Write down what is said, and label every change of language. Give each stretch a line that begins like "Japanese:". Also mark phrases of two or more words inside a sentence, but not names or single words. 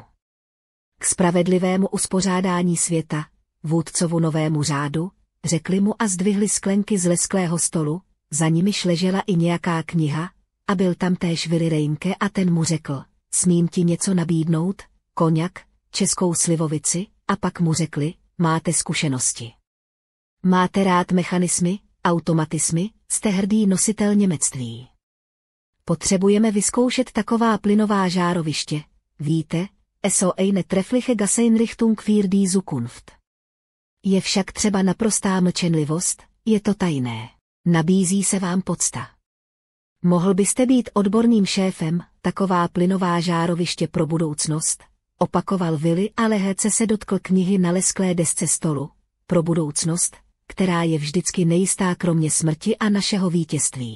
Czech: K spravedlivému uspořádání světa, vůdcovu novému řádu, řekli mu a zdvihli sklenky z lesklého stolu, za nimiž ležela i nějaká kniha, a byl tam též Willy Reinke a ten mu řekl, smím ti něco nabídnout, koněk, českou slivovici, a pak mu řekli, máte zkušenosti. Máte rád mechanismy, automatismy, jste hrdý nositel němectví. Potřebujeme vyzkoušet taková plynová žároviště, víte,
German: so eine treffliche Gaseinrichtung für die Zukunft.
Czech: Je však třeba naprostá mlčenlivost, je to tajné. Nabízí se vám podsta. Mohl byste být odborným šéfem, taková plynová žároviště pro budoucnost, opakoval Willy a lehce se dotkl knihy na lesklé desce stolu, pro budoucnost, která je vždycky nejistá kromě smrti a našeho vítězství.